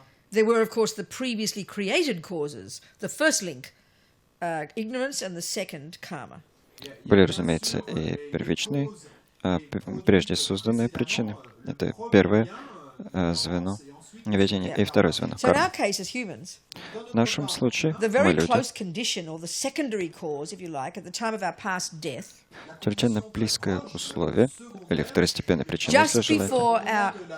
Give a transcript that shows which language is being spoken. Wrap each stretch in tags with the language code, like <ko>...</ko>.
<en>There were, of course, the previously created causes. The first link, ignorance, and the second, karma.</en> <ru>Были, разумеется, и первичные, прежде созданные причины. Это первое звено неведения и второе звено</ru> <en>So in our</en> <ru>кармы.</ru> <en>case as humans,</en> <ru>В нашем случае</ru> <en>the</en> <ru>мы</ru> <en>very</en> <ru>люди,</ru> <en>close condition, or the secondary cause, if you like, at the time of our past death,</en> <ru>чрезвычайно близкое условие, или второстепенная причина, если желаете,</ru>